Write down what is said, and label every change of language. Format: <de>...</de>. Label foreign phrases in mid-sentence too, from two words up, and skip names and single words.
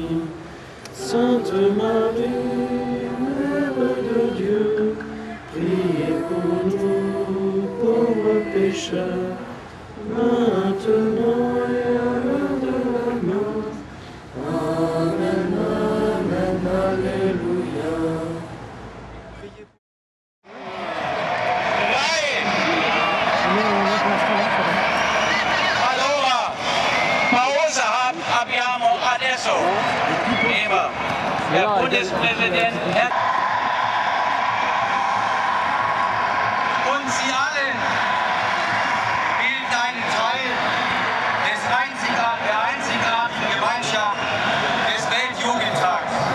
<fr>Sainte Marie, Mère de Dieu, priez pour nous, pauvres pécheurs, maintenant et à l'heure de la mort. Amen, amen, alléluia.</fr> <it>Allora, pausa abbiamo adesso.</it> <de>Lieber Herr Bundespräsident, und Sie alle bilden einen Teil der einzigartigen Gemeinschaft des Weltjugendtags.</de>